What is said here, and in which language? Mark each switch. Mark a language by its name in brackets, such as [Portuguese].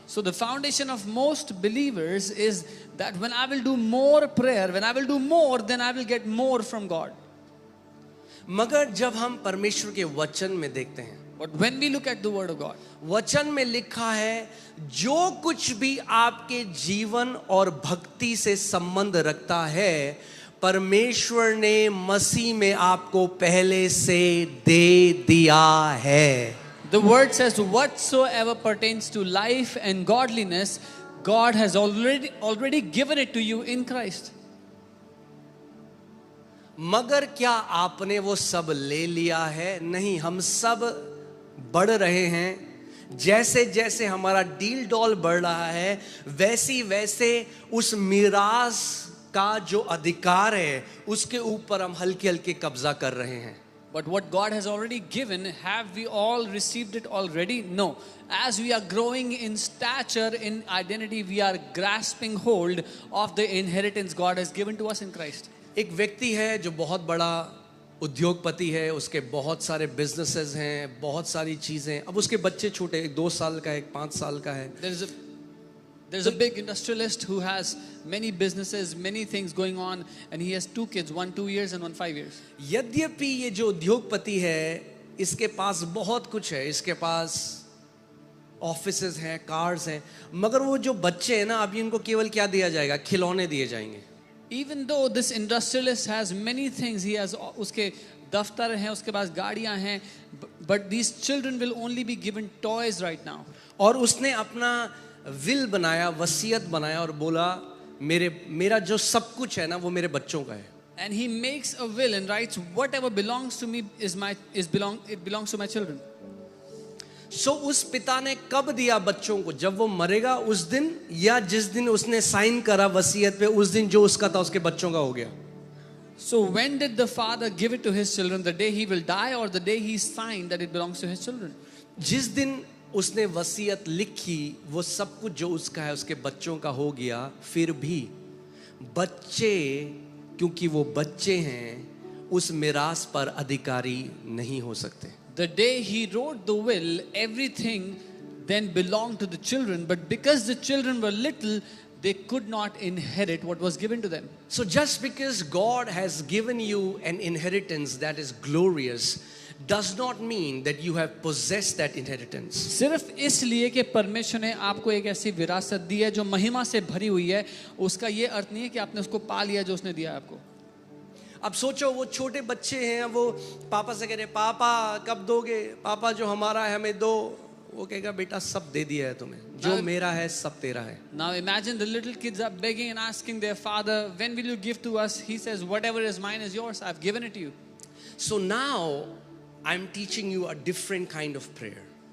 [English] So the foundation of most believers is that when I will do more prayer, when I will do more, then I will get more from God. [Hindi] मगर जब हम परमेश्वर के वचन में देखते हैं, [English] But when we look at the word of God, [Hindi] वचन में लिखा है जो कुछ भी आपके जीवन और भक्ति से संबंध रखता है परमेश्वर ने मसीह में आपको पहले से दे दिया है। [English] the word says whatsoever pertains to life and godliness, God has already given it to you in Christ. [Hindi] मगर क्या आपने वो सब ले लिया है? नहीं, हम सब बढ़ रहे हैं। जैसे जैसे हमारा डील डॉल बढ़ रहा है वैसी वैसे उस मीरास का जो अधिकार है उसके ऊपर हम हल्के हल्के कब्जा कर रहे हैं। [English] But what God has already given, have we all received it already? No. As we are growing in stature, in identity, we are grasping hold of the inheritance God has given to us in Christ. [Hindi] एक व्यक्ति है जो बहुत बड़ा उद्योगपति है, उसके बहुत सारे बिजनेसेस हैं, बहुत सारी चीजें। अब उसके बच्चे छोटे, एक 2 साल का है, एक 5 साल का है। [English] There's a big industrialist who has many businesses, many things going on, and he has 2 kids, one 2 years and one 5 years. [Hindi] यद्यपि ये जो उद्योगपति है इसके पास बहुत कुछ है, इसके पास ऑफिसेज हैं, कार्स हैं, मगर वो जो बच्चे हैं ना, अभी उनको केवल क्या दिया जाएगा? खिलौने दिए जाएंगे। [English] Even though this industrialist has many things, he has [Hindi] उसके दफ्तर हैं, उसके पास गाड़ियां हैं, [English] but these children will only be given toys right now. [Hindi] और उसने अपना विल बनाया, वसीयत बनाया और बोला मेरा जो सब कुछ है ना वो मेरे बच्चों का है. [English] And he makes a will and writes, whatever belongs to me it belongs to my children. [Hindi] So उस पिता ने कब दिया बच्चों को? जब वो मरेगा उस दिन, या जिस दिन उसने साइन करा वसीयत पे, उस दिन जो उसका था उसके बच्चों का हो गया. [English] So when did the father give it to his children? The day he will die or the day he signed that it belongs to his children? [Hindi] जिस दिन उसने वसीयत लिखी वो सब कुछ जो उसका है उसके बच्चों का हो गया. फिर भी बच्चे, क्योंकि वो बच्चे हैं, उस मिरास पर अधिकारी नहीं हो सकते. [English] The day he wrote the will, everything then belonged to the children, but because the children were little, they could not inherit what was given to them. So just because God has given you an inheritance that is glorious does not mean that you have possessed that inheritance. [Hindi] सिर्फ इसलिए कि परमेश्वर ने आपको एक ऐसी विरासत दी है जो महिमा से भरी हुई है, उसका ये अर्थ नहीं है कि आपने उसको पा लिया जो उसने दिया है आपको. अब सोचो वो छोटे बच्चे हैं, वो पापा से कह रहे पापा कब दोगे, पापा जो हमारा है हमें दो. वो कहेगा बेटा सब दे दिया है तुम्हें, जो मेरा है सब तेरा है. [English] Now imagine the little kids are begging and asking their father, when will you give to us? He says, whatever is mine is yours, I've given it to you. So now I'm teaching you a different kind of prayer.